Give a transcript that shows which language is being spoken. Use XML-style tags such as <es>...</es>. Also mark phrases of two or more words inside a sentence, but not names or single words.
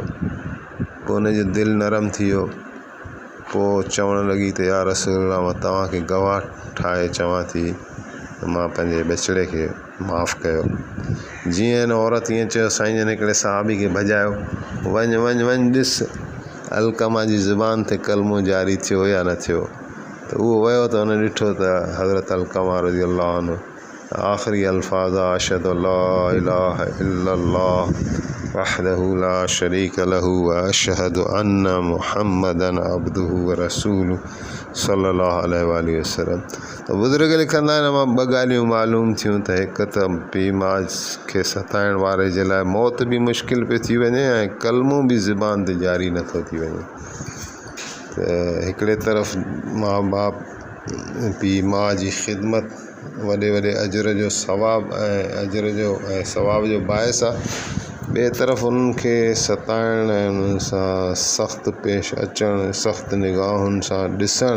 <sd>पोइ उनजो दिलि नरम थी वियो। पोइ चवणु लॻी त</sd> <ar>يا رسول الله</ar> <sd>मां तव्हांखे गवाह ठाहे चवां थी त मां पंहिंजे ॿचिड़े खे माफ़ु कयो। जीअं हिन औरत ईअं चयो, साईं जन हिकिड़े सहाबी खे भॼायो, वञ ॾिस अलक़मा जी ज़ुबान ते कलमो जारी थियो या न थियो। त उहो वियो त हुन ॾिठो त हज़रत अलक़मा</sd> <ar>رضي الله عنه</ar> <sd>आख़िरी अल्फाज़</sd> <ar>أشهد أن لا إله إلا الله وحده لا شريك له وأشهد أن محمدا عبده ورسوله صلى الله عليه وسلم.</ar> <sd>त बुज़ुर्ग लिखंदा आहिनि मां ॿ ॻाल्हियूं मालूम थियूं त हिकु त पीउ माउ खे सताइण वारे जे लाइ मौत बि मुश्किल पई थी वञे ऐं कलमो बि ज़ुबान ते जारी नथो थी वञे। त हिकिड़े तरफ़ माउ बाप पीउ माउ जी ख़िदमत वॾे वॾे अजर जो सवाब जो बाहिस आहे, ॿिए तरफ़ उन्हनि खे सताइण ऐं उन्हनि सां सख़्तु पेश अचणु, सख़्तु निगाहुनि सां ॾिसणु।</sd>